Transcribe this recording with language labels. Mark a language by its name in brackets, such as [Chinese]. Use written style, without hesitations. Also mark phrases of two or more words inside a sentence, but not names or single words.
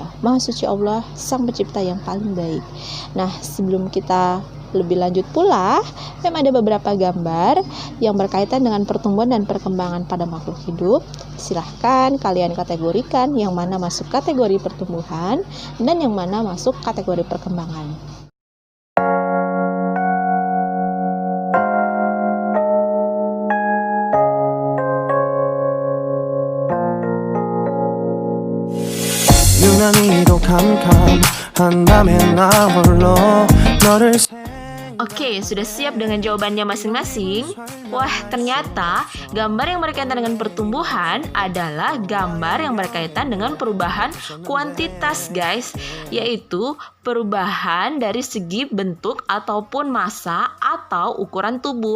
[Indonesian] Maha suci Allah, Sang Pencipta yang paling baik. Nah, sebelum kita lebih lanjut pula, memang ada beberapa gambar yang berkaitan dengan pertumbuhan dan perkembangan pada makhluk hidup. Silahkan kalian kategorikan yang mana masuk kategori pertumbuhan dan yang mana masuk kategori perkembangan. [Korean] 유난히도 캄캄한 밤에 나 홀로 너를 [Indonesian] Oke, sudah siap dengan jawabannya masing-masing? Wah, ternyata gambar yang berkaitan dengan pertumbuhan adalah gambar yang berkaitan dengan perubahan kuantitas, guys, yaitu perubahan dari segi bentuk ataupun massa atau ukuran tubuh.